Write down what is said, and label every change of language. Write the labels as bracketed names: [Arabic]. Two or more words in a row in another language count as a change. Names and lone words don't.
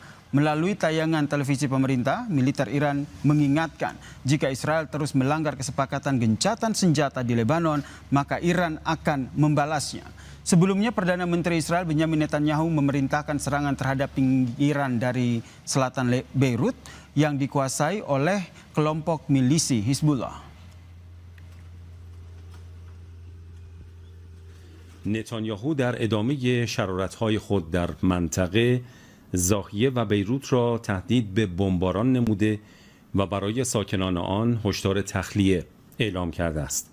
[Indonesian] Melalui tayangan televisi pemerintah, militer Iran mengingatkan jika Israel terus melanggar kesepakatan gencatan senjata di Lebanon, maka Iran akan membalasnya. Sebelumnya, Perdana Menteri Israel Benjamin Netanyahu memerintahkan serangan terhadap pinggiran dari selatan Beirut yang dikuasai oleh kelompok milisi Hizbullah. [Persian] نتانیاهو در ادامه شرارت‌های خود در منطقه ضاحیه و بیروت را تهدید به بمباران نموده و برای ساکنان آن هشدار تخلیه اعلام کرده است.